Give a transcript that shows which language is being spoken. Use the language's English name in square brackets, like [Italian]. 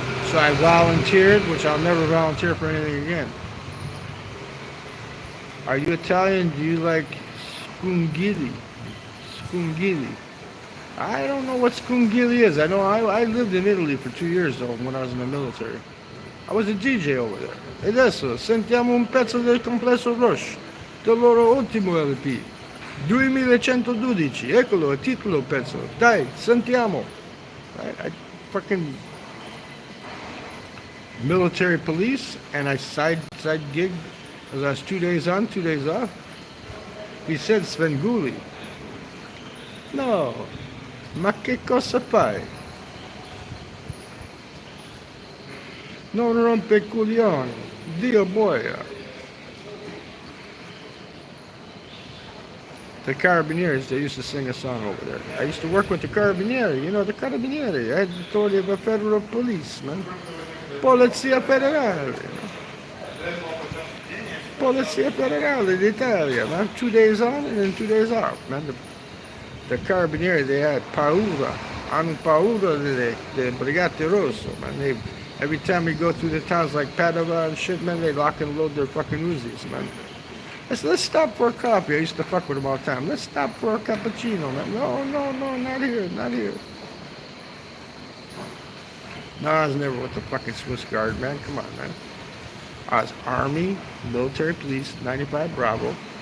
[English] So I volunteered, which I'll never volunteer for anything again. Are you Italian? Do you like scungili? Scungili. I don't know what scungili is. I know I lived in Italy for 2 years, though, when I was in the military. I was a DJ over there. [Italian] E adesso sentiamo un pezzo del complesso Rush, del loro ultimo LP. 2112, eccolo, il titolo pezzo. Dai, sentiamo. [English] I fucking military police, and I side gig, because I was 2 days on, 2 days off. He said Svenguli. [Italian] No, ma che cosa fai? Non rompe il coglione, Dio boia. [English] The Carabinieri, they used to sing a song over there. I used to work with the Carabinieri. You know the Carabinieri. I had the authority of a federal policeman. [Italian] Polizia Federale. Polizia Federale d'Italia, [English] man. 2 days on and then 2 days off, man. The Carabinieri, they had paura. [Italian] Hanno paura de Brigate Rosso, man. [English] Every time we go through the towns like Padova and shit, man, they lock and load their fucking Uzis, man. I said, let's stop for a coffee. I used to fuck with them all the time. Let's stop for a cappuccino, man. No, not here, not here. No, I was never with the fucking Swiss Guard, man. Come on, man. I was Army, military police, 95 Bravo.